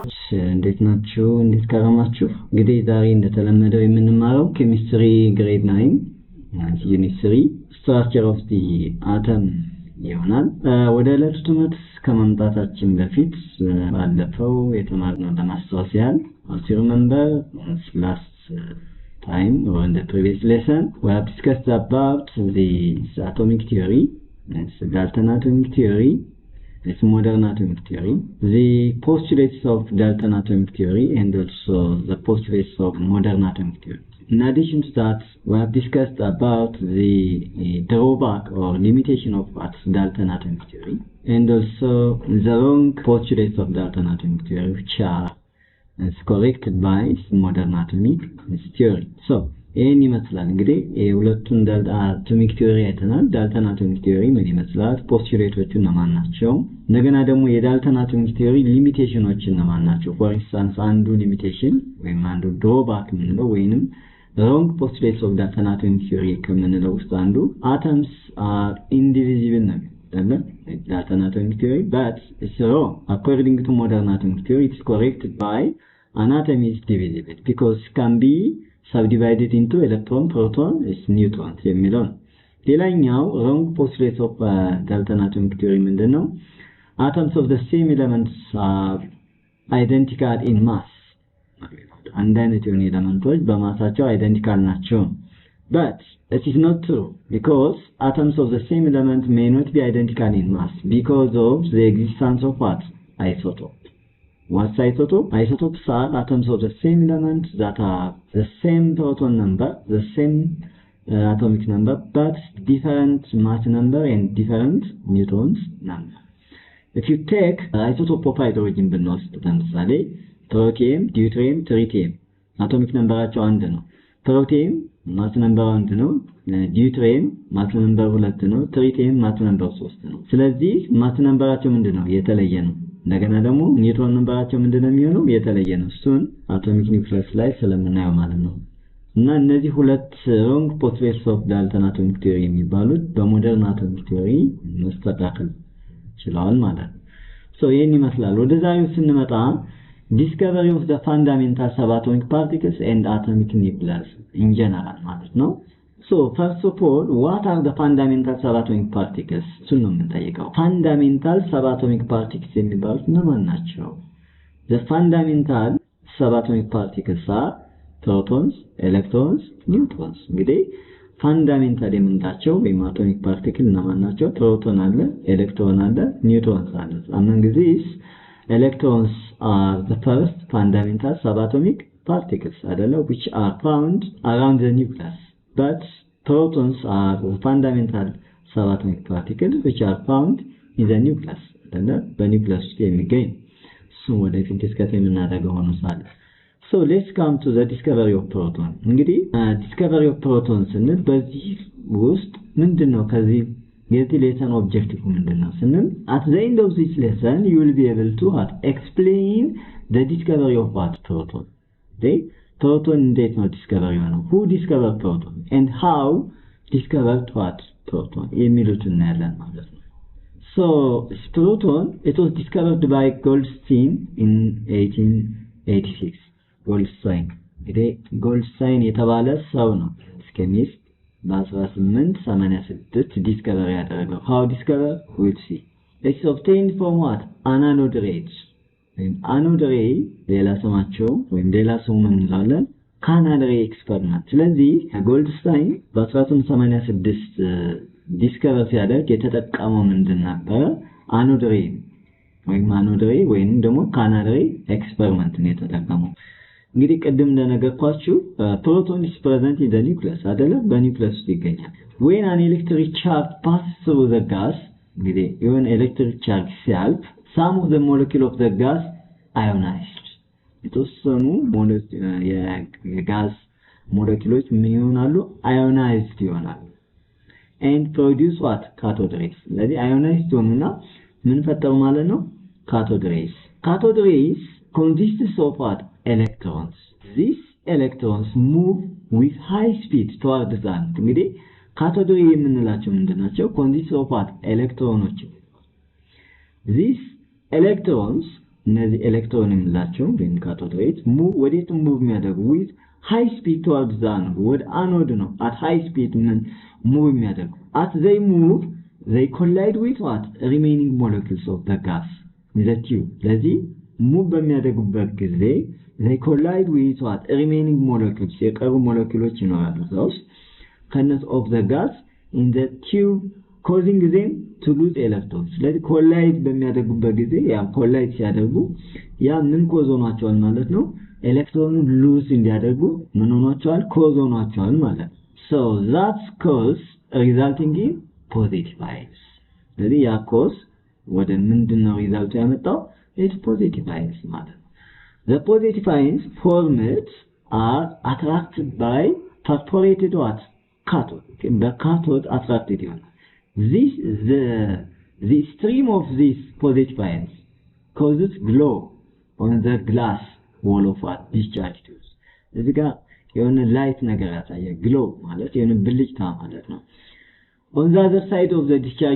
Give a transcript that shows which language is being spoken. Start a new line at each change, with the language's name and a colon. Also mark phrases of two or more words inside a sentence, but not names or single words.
Amharic: እንዴት ናችሁ? እንዴት ከረማችሁ? እንግዲህ ዛሬ እንደተለመደው የምንማረው
English: Chemistry Grade 9 Unit 3 Structure of the Atom
Amharic: ይሆናል። ወደ ዕለቱ ትምህርት ከመምጣታችን በፊት ባለፈው የተማርነው ለማስታወስ ያህል
English: you remember last time or in the previous lesson we have discussed about the atomic theory. It's Dalton atomic theory, it's modern atomic theory, the postulates of Dalton atomic theory and also the postulates of modern atomic theory. In addition to that, we have discussed about the drawback or limitation of Dalton atomic theory and also the wrong postulates of Dalton atomic theory which are corrected by modern atomic theory.
Amharic: So ይሄን ይመስላል እንግዲህ የሁለቱን
English: atomic theory
Amharic: አይተናል።
English: Dalton atomic theory
Amharic: ምን ይመስላል፣ ፖስቱሌቶቹ እነማን ናቸው፣ እንደገና ደግሞ የዳልተን
English: atomic theory
Amharic: ሊሚቴሽኖች እነማን ናቸው።
English: for instance
Amharic: አንዱ ሊሚቴሽን ወይም አንዱ ድሮባክ የምንለው ወይንም
English: wrong postulates of Dalton atomic theory
Amharic: ከምንለው ውስጥ አንዱ
English: atoms are indivisible
Amharic: ነው አይደል?
English: Dalton atomic theory but it's wrong according to modern atomic theory. It's corrected by an atom is divisible because can be subdivided into electron, proton, is neutrons
Amharic: የሚለው ነው። ሌላኛው
English: wrong postulates of Dalton atomic theory ምንድነው? Atoms of the same elements are identical in mass.
Amharic: አንድ አይነት የሆኑ ኤሌመንቶች በማሳቸው አይደንቲካል ናቸው።
English: But it is not true because atoms of the same element may not be identical in mass because of the existence of what? Isotope. What's isotope? Isotopes are atoms of the same element that have the same proton number, the same atomic number, but different mass number and different neutrons number. If you take isotope of hydrogen
Amharic: ብንወስድ ለምሳሌ ፕሮቲየም፣ ዲዩትሪየም፣ ትሪቲየም አቶሚክ ነምበራቸው አንድ ነው። ፕሮቲየም ማስ ነምበሩ አንድ ነው፣ ዲዩትሪየም ማስ ነምበሩ 2 ነው፣ ትሪቲየም ማስ ነምበሩ 3 ነው። ስለዚህ ማስ ነምበራቸው ምንድነው? የተለየ ነው። እንደገና ደግሞ ኒውትሮን ነምበራቸው ምንድነው የሚሆነው? የተለየ ነው። እሱን አቶሚክ ኒውክሊየስ ላይ ስለምናየው ማለት ነው። እና እነዚህ ሁለት
English: wrong postulates of Dalton atomic theory
Amharic: የሚባሉት በሞደርን
English: atomic theory
Amharic: መስተካከል ችለዋል ማለት ነው። ሶ ይሄን ይመስላል። ወደ ዛሬው ስንመጣ
English: discovery of the fundamental subatomic particles and atomic nucleus in general
Amharic: ማለት ነው።
English: So first of all, what are the fundamental subatomic particles?
Amharic: እሱን ነው የምንጠይቀው።
English: fundamental subatomic particles
Amharic: የሚባሉት እነማን ናቸው?
English: The fundamental subatomic particles are protons, electrons, neutrons.
Amharic: እንግዲህ fundamental የምንላቸው ወይም
English: atomic particle
Amharic: እነማን ናቸው? ፕሮቶን አለ፣ ኤሌክትሮን አለ፣ ኒውትሮንስ አለ።
English: among these electrons are the first fundamental subatomic particles አይደለም which are found around the nucleus. But protons are the fundamental subatomic particles which are found in the nucleus.
Amharic: በኒውክለስ ውስጥ የሚገኝ እሱ ወደፊት ዲስከስ የምናደርገው ሆኖ ሳለ
English: so let's come to the discovery of proton. እንግዲህ discovery of proton
Amharic: ስንል በዚህ ውስጥ ምንድነው ከዚህ የዚህ
English: lesson objective
Amharic: ምንድነው ስንል
English: at the end of this lesson you will be able to explain the discovery of what proton.
Amharic: proton እንዴት ነው ዲስከቨር የሆነው?
English: who discovered proton and how discovered what proton
Amharic: የሚሉትን እናያለን ማለት ነው።
English: so proton it was discovered by Goldstein in 1886.
Amharic: ጎልድስታይን የተባለ ሰው ነው ኬሚስት በ1886 ዲስከቨር ያደረገው።
English: how discover we'll see. it's obtained from what? anode rays. anode ray
Amharic: ሌላ ስማቸው ወይም ሌላ ስሙ ምን እንላለን?
English: Canada ray experiment።
Amharic: ስለዚህ ጎልድስታይን በ1886 ዲስከቨር ሲያደርግ የተጠቀመው ምንድን ነበር?
English: anode ray
Amharic: ወይም ደግሞ
English: Canada ray experiment
Amharic: ነው የተጠቀመው። እንግዲህ ቅድም እንደነገርኳችሁ ፕሮቶን
English: is present in the nucleus
Amharic: አይደለም? በኒውክሊየስ ውስጥ ይገኛል።
English: when an electric charge passes through the gas
Amharic: እንግዲህ የሆነ
English: electric charge
Amharic: ሲያልፍ
English: some of the molecule of the gas ionized.
Amharic: የተወሰኑ የጋዝ ሞለኪውሎች ምን ይሆናሉ?
English: ionized ይሆናሉ and produce what? cathode rays.
Amharic: ስለዚህ ionized ሆኑና ምን ፈጠሩ ማለት ነው?
English: cathode rays. cathode rays consists of what? electrons. These electrons move with high speed toward the sun.
Amharic: እንግዲህ ካቶድ ሬይ የምንላቸው ምንድናቸው?
English: consists of what? ኤሌክትሮኖች these electrons
Amharic: እነዚህ ኤሌክትሮን የምንላቸው ወይም ካቶድ ሬይስ ወዴት ሙቭ የሚያደርጉ
English: with high speed towards the anode
Amharic: ወደ አኖድ ነው
English: at high speed
Amharic: ሙቭ የሚያደርጉ
English: as they move they collide with what remaining molecules of the gas in the tube
Amharic: ስለዚህ ሙቭ በሚያደርጉበት ጊዜ
English: they collide with what remaining molecules የቀሩ
Amharic: ሞለኪውሎች ይኖራሉ
English: those ከነሱ of the gas in the tube causing them to lose electrons ስለዚህ ኮላይድ
Amharic: በሚያደርጉበት ጊዜ ያ ኮላይድ ሲያደርጉ ያ ምን ኮዝ ሆኗቸዋል ማለት ነው ኤሌክትሮኑን ሉዝ እንዲያደርጉ ምን ሆኗቸዋል ኮዝ ሆኗቸዋል ማለት
English: so that's cause resulting in positive ions
Amharic: ስለዚህ ያ ኮዝ ወደ ምንድነው ሪዛልቱ ያመጣው
English: it's positive ions
Amharic: ማለት ነው
English: the positive ions formed are attracted by perforated what cathode the cathode attracted
Amharic: ይሆናል
English: the stream of these positive ions causes glow on the glass wall of what discharge tubes
Amharic: እዚህ ጋር የሆነ ላይት ነገር ያሳያል
English: glow
Amharic: ማለት የሆነ ብልጭታ ማለት ነው
English: on the other side of the discharge